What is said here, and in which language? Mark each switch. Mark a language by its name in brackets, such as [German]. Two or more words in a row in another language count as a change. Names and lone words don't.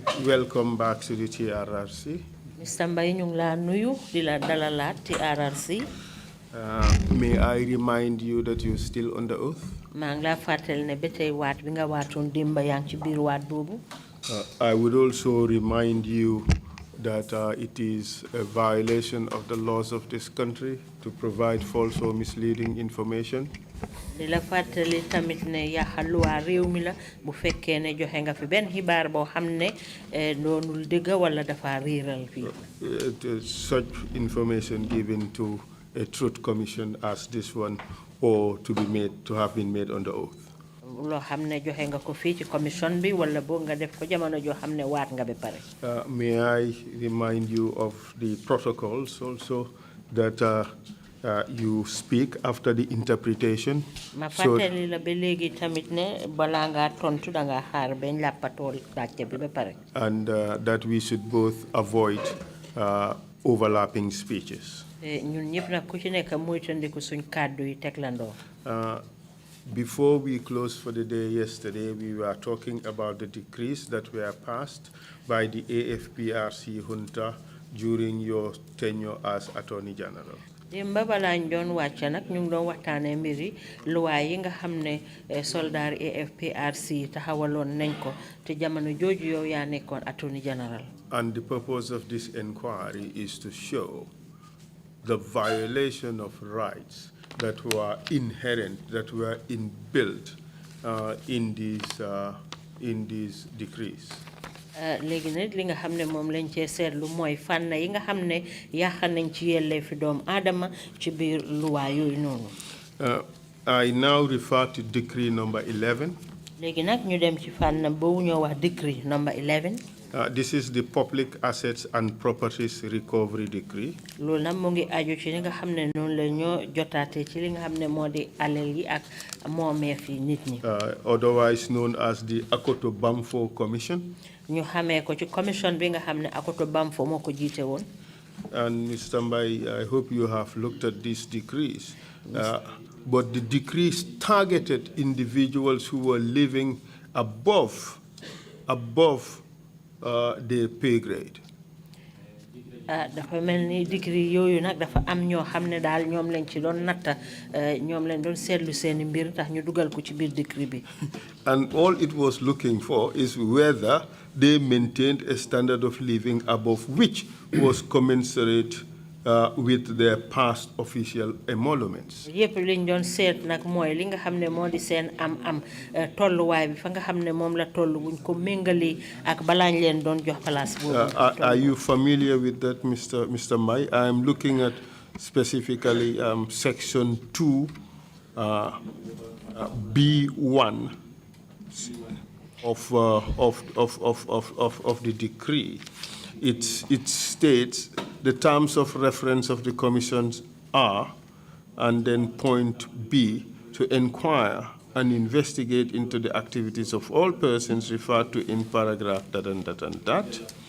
[English] Welcome back to the TRRC. Mr. [Wolof] Mbai, ñu ngi la nuyu di la dalalaat TRRC. [English] May I remind you that you're still under oath? [Wolof] maa ngi la fàttali ne ba tey waat bi nga waatoon démb yaa ngi ci biir waat boobu. [English] I would also remind you that it is a violation of the laws of this country to provide false or misleading information. [Wolof] di la fàttali tamit ne yàqal luwaa réew mi la bu fekkee ne joxe nga fi benn xibaar boo xam ne doonul dëgg wala dafa riiral fii. [English] Such information given to a truth commission as this one, or to have been made under oath. [Wolof] loo xam ne joxe nga ko fii ci commission bi wala boo nga def ko jamono joo xam ne waat nga ba pare. [English] May I remind you of the protocols also that you speak after the interpretation. [Wolof] Ma fàttali la ba léegi tamit ne balaa ngaa tontu da ngaa xaar bañ làppatoo laajte bi ba pare. [English] And that we should both avoid overlapping speeches. [Wolof] ñun ñëpp nag ku ci nekk moytandiku suñ kàddu yi teglandoo. [English] Before we closed for the day yesterday, we were talking about the decrees that were passed by the AFPRC junta during your tenure as Attorney General. [Wolof] Demba balaañ doon wàcc nag ñu ngi doon waxtaanee mbiri luwaay yi nga xam ne soldaar AFPRC taxawaloon nañ ko te jamono jooju yow yaa nekkoon [English] Attorney General. And the purpose of this inquiry is to show the violation of rights that were inherent, that were inbuilt in these decrees. [Wolof] léegi nag li nga xam ne moom lañ cee seetlu mooy fànn yi nga xam ne yàq nañ ci yelleefi doomu aadama ci biir luwaa yooyu noonu. [English] I now refer to decree number 11. [Wolof] léegi nag ñu dem ci fànn boobu ñoo wax [English] decree number 11. This is the Public Assets and Properties Recovery Decree. [Wolof] loolu nag mu ngi aju ci li nga xam ne noonu la ñoo jotaatee ci li nga xam ne moo di alal yi ak moomeef yi nit ñi. [English] Otherwise known as the Akoto Bamfo Commission. [Wolof] ñu xamee ko ci commission bi nga xam ne Akoto Bamfo moo ko jiite woon. [English] And Mr. Mbai, I hope you have looked at these decrees. But the decrees targeted individuals who were living above their pay grade. [Wolof] dafa mel ni degree yooyu nag dafa am ñoo xam ne daal ñoom lañ ci doon natta ñoom lañ doon seetlu seeni mbir tax ñu dugal ko ci biir degree bi. [English] And all it was looking for is whether they maintained a standard of living above which was commensurate with their past official emoluments. [Wolof] yëpp liñ doon seet nag mooy li nga xam ne moo di seen am tolluwaay bi fa nga xam ne moom la tollu buñ ko méngali ak balaañ leen doon jox place boobu. [English] Are you familiar with that, Mr. Mai? I am looking at specifically section 2, B1 of the decree. It states the terms of reference of the commissions are, and then point B, to inquire and investigate into the activities of all persons referred to in paragraph that and that and that.